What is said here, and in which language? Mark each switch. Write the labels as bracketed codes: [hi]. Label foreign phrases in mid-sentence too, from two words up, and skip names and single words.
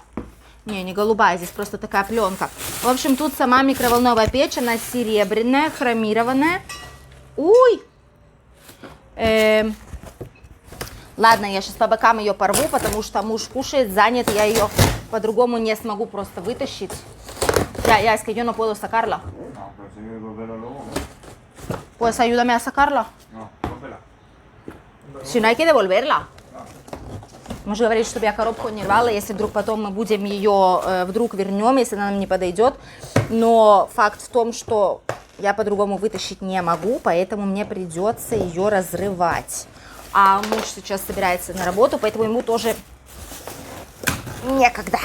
[ru] Не голубая, здесь просто такая пленка. В общем, тут сама микроволновая печь, она серебряная, хромированная. Уй! Ладно, я сейчас по бокам ее порву, потому что муж кушает, занят, я ее по-другому не смогу просто вытащить. [es] Ya, es que yo no puedo sacarla. No, pero si yo volverlo luego, ¿no? Pues ayúdame a sacarla. No, rómpela. Si no hay que devolverla. [ru] Муж говорит, чтобы я коробку не рвала, если вдруг потом мы будем ее, вдруг вернем, если она нам не подойдет. Но факт в том, что я по-другому вытащить не могу, поэтому мне придется ее разрывать. а муж сейчас собирается на работу, поэтому ему тоже некогда.